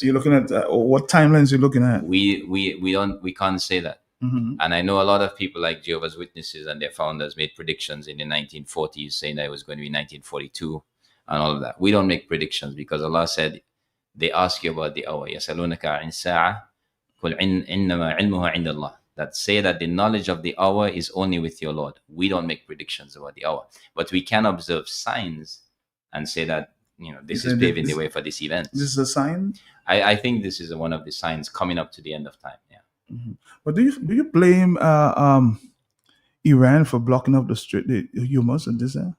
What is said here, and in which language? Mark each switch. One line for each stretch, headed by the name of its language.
English: So you're looking at what timelines you're looking at? We can't say that. And I know a lot of people like Jehovah's Witnesses and their founders made predictions in the 1940s, saying that it was going to be 1942 and all of that. We don't make predictions, because Allah said they ask you about the hour.
Arabic: يسألونك عن الساعة قل إنما علمها عند الله.
English: That say that the knowledge of the hour is only with your Lord. We don't make predictions about the hour, but we can observe signs and say that, this is paving the way for this event. This is a sign. I think this is one of the signs coming up to the end of time. Yeah. But do you blame Iran for blocking up the Hormuz and this?